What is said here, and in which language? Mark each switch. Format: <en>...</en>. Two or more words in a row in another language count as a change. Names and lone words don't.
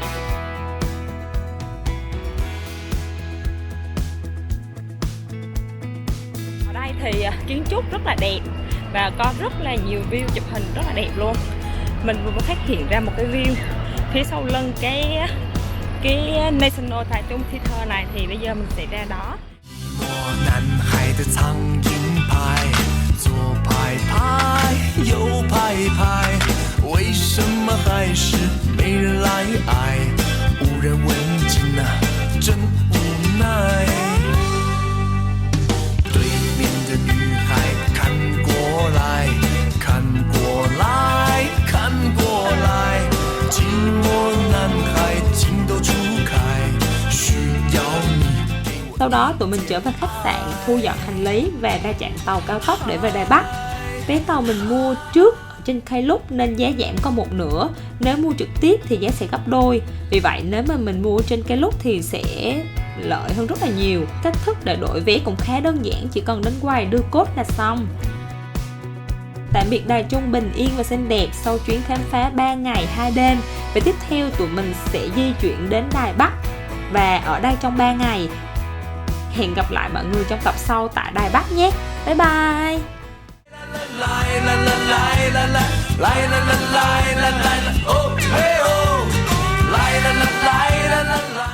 <vi>Ở đây thì kiến trúc rất là đẹp và có rất là nhiều view chụp hình rất là đẹp luôn. Mình vừa mới phát hiện ra một cái view phía sau lưng cái National Taichung Theatre này, thì bây giờ mình sẽ ra đó.</vi> <zh>男孩的苍蝇拍，左拍拍，右拍拍，为什么还是没人来爱？无人问津啊，真无奈。对面的女孩看过来，看过来，看过来，寂寞男孩情窦初开，需要你。</zh> <vi>Sau đó tụi mình trở về khách sạn, thu dọn hành lý và ra chạm tàu cao tốc để về Đài Bắc. Vé tàu mình mua trước ở trên Klook nên giá giảm còn một nửa, nếu mua trực tiếp thì giá sẽ gấp đôi. Vì vậy nếu mà mình mua trên Klook thì sẽ lợi hơn rất là nhiều. Cách thức để đổi vé cũng khá đơn giản, chỉ cần đến quầy đưa code là xong. Tạm biệt Đài Trung bình yên và xinh đẹp sau chuyến khám phá 3 ngày 2 đêm. Và tiếp theo tụi mình sẽ di chuyển đến Đài Bắc và ở đây trong 3 ngày. Hẹn gặp lại mọi người trong tập sau tại Đài Bắc nhé.</vi> <en>Bye bye. La la la la la la la, oh hey oh, la la la la la la.</en>